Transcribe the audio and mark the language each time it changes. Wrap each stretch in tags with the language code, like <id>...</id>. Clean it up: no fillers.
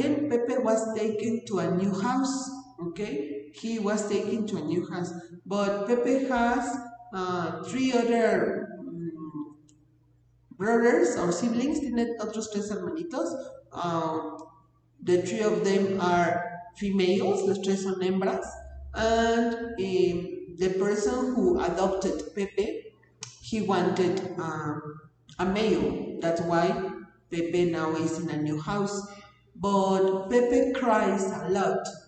<en>Pepe was taken to a new house. Okay, he was taken to a new house, but Pepe has 3 other brothers or siblings.</en> <es>Tiene otros 3 hermanitos.</es> <en>The 3 of them are females,</en> <es>los 3 son hembras,</es> <en>and the person who adopted Pepe, he wanted a male. That's why Pepe now is in a new house. But Pepe cries a lot.</en>